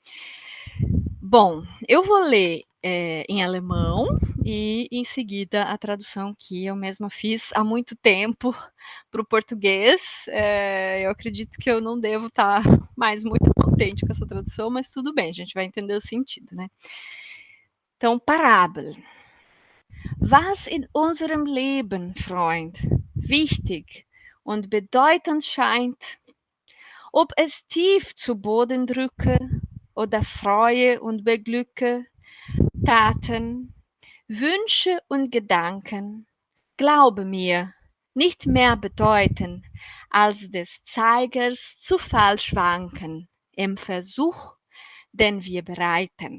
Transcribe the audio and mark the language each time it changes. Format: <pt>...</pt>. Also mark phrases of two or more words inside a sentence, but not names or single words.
<pt>Bom, eu vou ler em alemão e em seguida a tradução que eu mesma fiz há muito tempo para o português. Eu acredito que eu não devo estar mais muito contente com essa tradução, mas tudo bem, a gente vai entender o sentido, né? Então, Parábel.</pt> <de>Was in unserem Leben, Freund, wichtig und bedeutend scheint, ob es tief zu Boden drücke oder Freue und Beglücke, Taten, Wünsche und Gedanken, glaube mir, nicht mehr bedeuten, als des Zeigers zu falsch wanken im Versuch, den wir bereiten.</de>